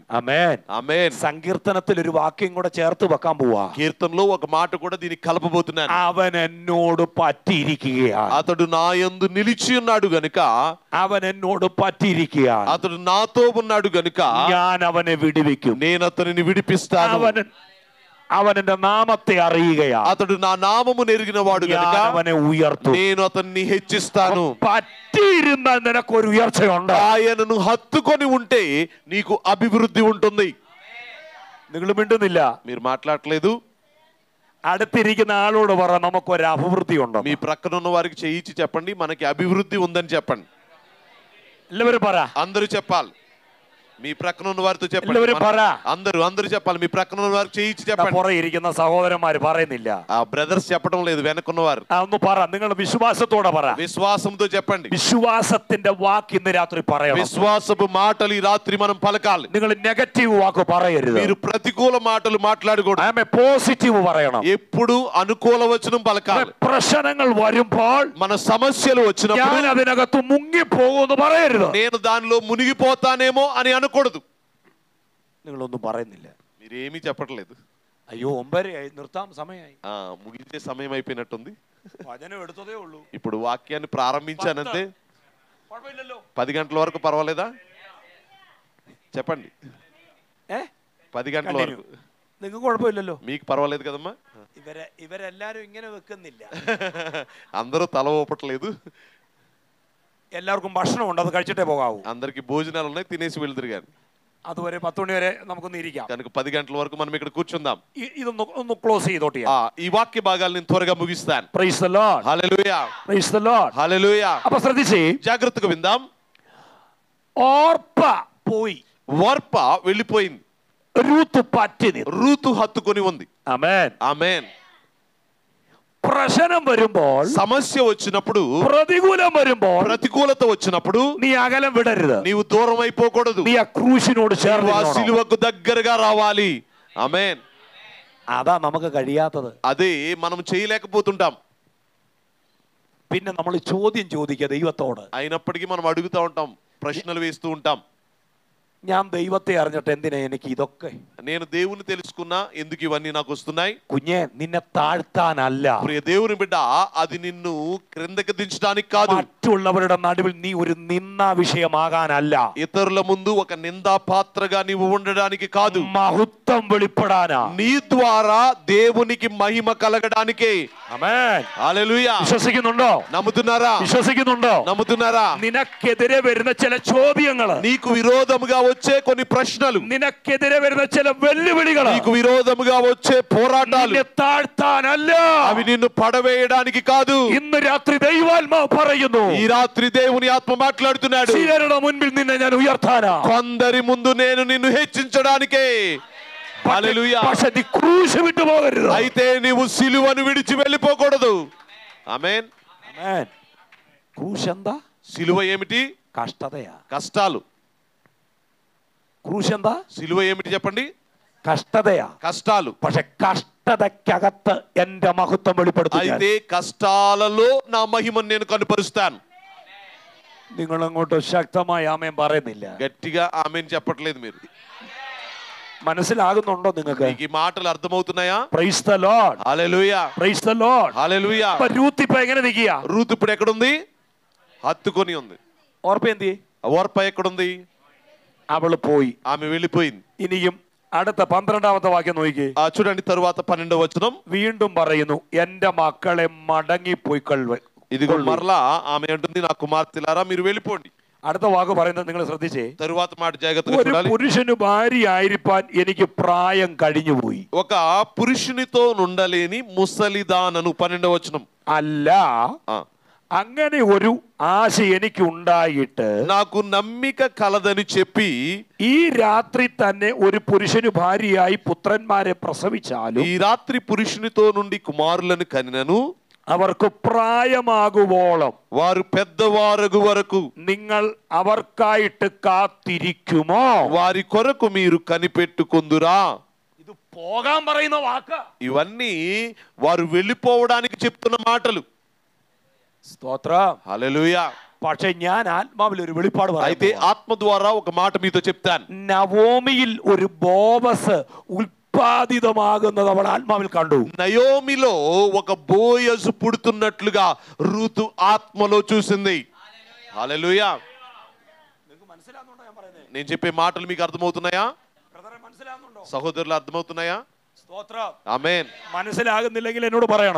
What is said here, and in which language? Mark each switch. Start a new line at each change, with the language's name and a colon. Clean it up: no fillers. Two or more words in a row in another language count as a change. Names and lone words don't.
Malayalam: ആമേൻ,
Telugu: ఆమేన్.
Malayalam: സങ്കീർത്തനത്തിൽ ഒരു വാക്യം കൂടെ ചേർത്ത് വെക്കാൻ പോവാ.
Telugu: కీర్తనలో ఒక మాట కూడా దీనికి కలపబోతున్నాను.
Malayalam: അവൻ എന്നോട് പറ്റിയിരിക്കുകയാണ്.
Telugu: అతడు నా యందు నిలిచి ఉన్నాడు గనుక,
Malayalam: അവൻ എന്നോട് പറ്റിയിരിക്കുകയാണ്.
Telugu: అతడు నాతో ఉన్నాడు గనుక
Malayalam: ഞാൻ അവനെ വിടുവിക്കും.
Telugu: నేను అతనిని విడిపిస్తాను.
Malayalam: അവൻ എന്റെ നാമത്തെ അറിയുകയാണ്.
Telugu: అతడు నా నామమును ఎరిగిన వాడు గనుక
Malayalam: ഞാൻ അവനെ ഉയർത്തും.
Telugu: నేను అతన్ని హెచ్చిస్తాను.
Malayalam: പറ്റിയിരുന്ന നിനക്കൊരു ഉയർച്ചയുണ്ട്.
Telugu: ఆయనను హత్తుకొని ఉంటే నీకు అభివృద్ధి ఉంటుంది.
Malayalam: നിങ്ങൾ മിണ്ടുന്നില്ല.
Telugu: మీరు మాట్లాడట్లేదు.
Malayalam: അടുത്തിരിക്കുന്ന ആളോട് പറ നമുക്കൊരു അഭിവൃദ്ധി ഉണ്ട്.
Telugu: మీ ప్రక్కన ఉన్న వారికి చేయించి చెప్పండి మనకి అభివృద్ధి ఉందని చెప్పండి.
Malayalam: എല്ലാവരും പറ.
Telugu: అందరూ చెప్పాలి. మీ ప్రక్కన ఉన్న వారితో చెప్పండి.
Malayalam: എല്ലാവരും പറ.
Telugu: అందరూ చెప్పాలి. మీ ప్రక్కన ఉన్న వారికి చేయించి చెప్పండి.
Malayalam: പുറകെ ഇരിക്കുന്ന സഹോദരന്മാര് പറയുന്നില്ല.
Telugu: ఆ బ్రదర్స్ చెప్పడం లేదు, వెనకున్నవారు.
Malayalam: ഒന്ന് പറ. നിങ്ങൾ വിശ്വാസത്തോടെ പറ.
Telugu: విశ్వాసంతో చెప్పండి.
Malayalam: വിശ്വാസത്തിന്റെ വാക്ക് ഇന്ന് രാത്രി പറയണം.
Telugu: విశ్వాసపు మాటలు ఈ రాత్రి మనం పలకాలి.
Malayalam: നിങ്ങൾ നെഗറ്റീവ് വാക്ക് പറയരുത്.
Telugu: మీరు ప్రతికూల మాటలు మాట్లాడకూడదు.
Malayalam: ആമേ, പോസിറ്റീവ് പറയണം.
Telugu: ఎప్పుడు అనుకూల వచనం పలకాలి.
Malayalam: പ്രശ്നങ്ങൾ വരുമ്പോൾ
Telugu: మన సమస్యలు వచ్చినప్పుడు
Malayalam: ഞാൻ അതിനകത്ത് മുങ്ങിപ്പോകുമെന്ന് പറയരുത്.
Telugu: నేను దానిలో మునిగిపోతానేమో అని అనకూడదు.
Malayalam: നിങ്ങളൊന്നും പറയുന്നില്ല.
Telugu: మీరేమీ చెప్పట్లేదు.
Malayalam: അയ്യോ 9:30 നിർത്താം സമയമായി.
Telugu: ముగించే సమయం అయిపోయినట్టుంది.
Malayalam: വചനം എടുത്തതേ ഉള്ളൂ.
Telugu: ఇప్పుడు వాక్యాన్ని ప్రారంభించానంతే. 10 గంటల వరకు పర్వాలేదా? చెప్పండి. 10 గంటల వరకు
Malayalam: നിങ്ങൾക്ക് കുഴപ്പമില്ലല്ലോ.
Telugu: మీకు పర్వాలేదు కదమ్మా?
Malayalam: ഇവരെല്ലാരും ഇങ്ങനെ വെക്കുന്നില്ല.
Telugu: అందరూ తల ఊపట్లేదు.
Malayalam: എല്ലാവർക്കും ഭക്ഷണം ഉണ്ട്, അത് കഴിച്ചിട്ടേ പോകാവൂ.
Telugu: అందరికి భోజనాలు ఉన్నాయి, తినేసి వెళ్తురు కానీ.
Malayalam: അതുവരെ 10 മണി വരെ നമുക്കൊന്ന് ഇരിക്കാം.
Telugu: కనుక 10 గంటల వరకు మనం ఇక్కడ కూర్చుందాం.
Malayalam: ഇതൊന്ന് ക്ലോസ് ചെയ്തോട്ടെ.
Telugu: ఈ వాక్య భాగాలు నేను త్వరగా ముగిస్తాను.
English: Praise the Lord.
Telugu: హల్లెలూయా,
English: Praise the Lord.
Telugu: హల్లెలూయా.
Malayalam: అప్పుడు ശ്രദ്ധിച്ചേ,
Telugu: జాగ్రత్తగా విందాం.
Malayalam: ഓർപ്പ പോയി,
Telugu: ఓర్ప వెళ్ళిపోయింది,
Malayalam: రూతు పట్టి నిന്നു.
Telugu: రూతు హత్తుకొని ఉంది.
Malayalam: ആമേൻ.
Telugu: ఆమేన్.
Malayalam: പ്രശ്നം വരുമ്പോൾ,
Telugu: సమస్య వచ్చినప్పుడు,
Malayalam: പ്രതികൂലം വരുമ്പോൾ,
Telugu: ప్రతికూలత వచ్చినప్పుడు
Malayalam: നീ అగలం విడരുത്.
Telugu: నీవు దూరం అయిపోకూడదు.
Malayalam: നീ ആ ക്രൂശിനോട് ചേർന്ന്
Telugu: ఆ సిలువకు దగ్గరగా రావాలి. ఆమేన్.
Malayalam: അതാ നമുക്ക് കഴിയാത്തത്.
Telugu: అదే మనం చేయలేకపోతుంటాం.
Malayalam: പിന്നെ നമ്മൾ ചോദ്യം ചോദിക്കുക ദൈവത്തോട്.
Telugu: అయినప్పటికీ మనం అడుగుతూ ఉంటాం, ప్రశ్నలు వేస్తూ ఉంటాం.
Malayalam: ഞാൻ ദൈവത്തെ അറിഞ്ഞിട്ട് എന്തിനാ എനിക്ക് ഇതൊക്കെ?
Telugu: నేను దేవుని తెలుసుకున్నా ఎందుకు ఇవన్నీ నాకు వస్తున్నాయి?
Malayalam: കുഞ്ഞെ, నిన్నే താഴ്ത്താനല്ല.
Telugu: ప్రియ దేవుని బిడ్డ, అది నిన్ను క్రిందకి దించడానికి కాదు.
Malayalam: മറ്റുള്ളവരുടെ നടുവിൽ നീ ഒരു നിന്ദാ വിഷയമാകാനല്ല.
Telugu: ఇతరుల ముందు ఒక నిందా పాత్రగా నీవు ఉండడానికి కాదు.
Malayalam: മഹത്വം വെളിപ്പെടാനാ.
Telugu: నీ ద్వారా దేవునికి మహిమ కలగడానికే.
Malayalam: ആമേൻ.
Telugu: హల్లెలూయా.
Malayalam: വിശ്വസിക്കുന്നുണ്ടോ?
Telugu: నమ్ముతున్నారా?
Malayalam: വിശ്വസിക്കുന്നുണ്ടോ?
Telugu: నమ్ముతున్నారా?
Malayalam: നിനക്കെതിരെ വരുന്ന ചില ചോദ്യങ്ങൾ,
Telugu: నీకు విరోధముగా వచ్చే కొన్ని ప్రశ్నలు,
Malayalam: നിനക്കെതിരെ വരുന്ന ചില വെല്ലുവിളികൾ,
Telugu: నీకు విరోధముగా వచ్చే పోరాటాలు,
Malayalam: നിന്നെ താഴ്ത്താനല്ല,
Telugu: అవి నిన్ను పడవేయడానికి కాదు.
Malayalam: ഇന്ന് രാത്രി ദൈവാത്മാവ് പറയുന്നു,
Telugu: ఈ రాత్రి దేవుని ఆత్మ మాట్లాడుతున్నాడు,
Malayalam: ചിലരുടെ മുൻപിൽ നിന്നെ ഞാൻ ഉയർത്താനാ.
Telugu: కొందరి ముందు నేను నిన్ను హెచ్చించడానికే. హల్లెలూయా.
Malayalam: പക്ഷേ നീ ക്രൂശ് വിട്ടു പോകരുത്.
Telugu: అయితే నీవు సిలువను విడిచి వెళ్ళిపోకూడదు. ఆమేన్.
Malayalam: ആമേൻ. ക്രൂശ് എന്താ?
Telugu: సిలువ ఏమిటి?
Malayalam: കഷ്ടതയാ.
Telugu: కష్టాలు.
Malayalam: ക്രൂശ് എന്താ?
Telugu: సిలువ ఏమిటి చెప్పండి?
Malayalam: കഷ്ടതയാ.
Telugu: కష్టాలు.
Malayalam: പക്ഷെ കഷ്ടതയ്ക്കകത്ത് എന്റെ മഹത്വം വെളിപ്പെടുത്തും.
Telugu: అయితే కష్టాలలో నా మహిమను నేను కనుపరుస్తాను.
Malayalam: നിങ്ങൾ അങ്ങോട്ട് ശക്തമായി ആമേൻ പറയുന്നില്ല.
Telugu: గట్టిగా ఆమేన్ చెప్పట్లేదు మీరు.
Malayalam: മനസ്സിലാകുന്നുണ്ടോ നിങ്ങൾക്ക്?
Telugu: మీకు ఈ మాటలు అర్థమవుతున్నాయా?
English: Praise the Lord.
Telugu: హల్లెలూయా,
English: Praise the Lord.
Telugu: హల్లెలూయా.
Malayalam: അപ്പൊ രൂത്ത് ഇപ്പൊ എങ്ങനെ നിൽക്കുക?
Telugu: రూతు ఇప్పుడు ఎక్కడుంది? హత్తుకొని ఉంది.
Malayalam: ഓർപ്പ എന്തി?
Telugu: ఓర్ప ఎక్కడుంది?
Malayalam: അവള് പോയി.
Telugu: ఆమె వెళ్ళిపోయింది.
Malayalam: ഇനിയും അടുത്ത 12ാമത്തെ വാക്യം നോക്കി.
Telugu: చూడండి తరువాత 12వ వచనం.
Malayalam: വീണ്ടും പറയുന്നു, എന്റെ മക്കളെ മടങ്ങിപ്പോയിക്കൊള്ളുക.
Telugu: ఇదిగో మరలా ఆమె అంటుంది, నా కుమార్తెలారా మీరు వెళ్ళిపోండి.
Malayalam: അടുത്ത വാക്ക് പറയുന്നത് നിങ്ങൾ ശ്രദ്ധിച്ചേ.
Telugu: తరువాత మాట జాగ్రత్తగా
Malayalam: ഒരു
Telugu: చూడాలి.
Malayalam: പുരുഷന് ഭാര്യ ആയിരിക്കാൻ എനിക്ക് പ്രായം കഴിഞ്ഞുപോയി.
Telugu: ఒక పురుషునితో నుండలేని ముసలిదానను 12వ వచనం.
Malayalam: അല്ല, അങ്ങനെ ഒരു ആശ എനിക്ക് ഉണ്ടായിട്ട്
Telugu: నాకు నమ్మిక కలదని చెప్పి
Malayalam: ഈ രാത്രി തന്നെ ഒരു പുരുഷന് ഭാര്യയായി പുത്രന്മാരെ പ്രസവിച്ചാലും
Telugu: ఈ రాత్రి పురుషునితో నుండి కుమారులను కనినను
Malayalam: അവർക്ക് പ്രായമാകുവോളം
Telugu: వారు పెద్దవారగు వరకు
Malayalam: നിങ്ങൾ അവർക്കായിട്ട് കാത്തിരിക്കുമോ?
Telugu: వారి కొరకు మీరు కనిపెట్టుకుందురా.
Malayalam: ഇത് പോകാൻ പറയുന്ന വാക്ക്.
Telugu: ఇవన్నీ వారు వెళ్ళిపోవడానికి చెప్తున్న మాటలు.
Malayalam: സ്തോത്രം.
Telugu: హల్లెలూయా.
Malayalam: പക്ഷെ ഞാൻ ആത്മാവിൽ ഒരു വെളിപ്പാട് പറയാം.
Telugu: అయితే ఆత్మ ద్వారా ఒక మాట మీతో చెప్తాను.
Malayalam: നവോമിയിൽ ഒരു ബോവസ് ఉత్పాదితమాകുന്നത് അവൾ ആത്മാവിൽ കണ്ടു.
Telugu: నయోమిలో ఒక బోయజు పుడుతున్నట్లుగా రూతు ఆత్మలో చూసింది. హల్లెలూయా. నేను చెప్పే మాటలు మీకు అర్థమవుతున్నాయా సహోదరులు? అర్థమవుతున్నాయా?
Malayalam: സ്തോത്രം.
Telugu: ఆమేన్.
Malayalam: മനസ്സിലാകുന്നില്ലെങ്കിൽ എന്നോട് പറയണം.